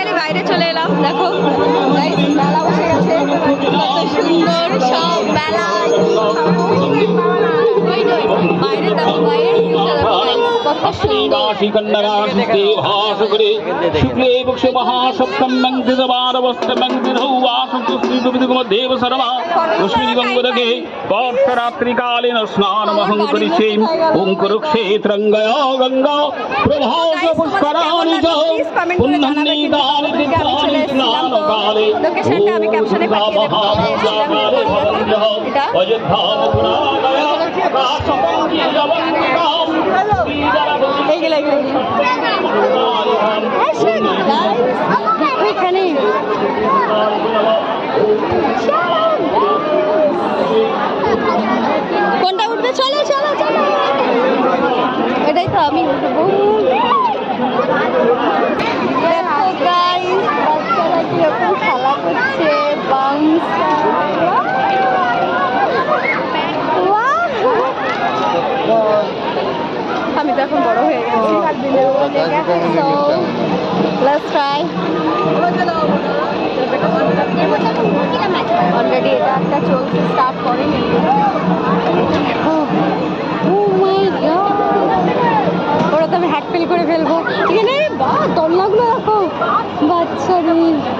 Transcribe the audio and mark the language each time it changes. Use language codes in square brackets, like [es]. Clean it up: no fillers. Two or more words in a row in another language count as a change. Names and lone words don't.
[bn] বাইরে চলে এলাম, দেখো guys, মেলা বসে গেছে, কত সুন্দর সব মেলা। বাইরে দেখো, বাইরের ভিউটা দেখো guys, কত সুন্দর। [sa] रात्रिकालीन स्नानमहं करिष्ये ओं कुरुक्षेत्रं गया गंगा प्रभास पुष्कराणि च पुण्यनीतानि तीर्थानि स्नानकाले [bn] লোকেশনটা আমি ক্যাপশনে পাঠিয়ে দেবো। এটা এইগুলো এখানে কোনটা উঠবে? চলো চলো চলো, এটাই তো আমি উঠবো। দেখো গাইস, বাচ্চারা কিরকম খেলা করছে, বাউন্স। আমি তো এখন বড় হয়ে গেছি, [en] so let's try. [bn] অলরেডি এটা একটা চলছে, স্টার্ট করেনি। ওরা তো আমি হ্যাট ফেল করে ফেলবো। এখানে বা দোলনাগুলো দেখো বাচ্চাদের।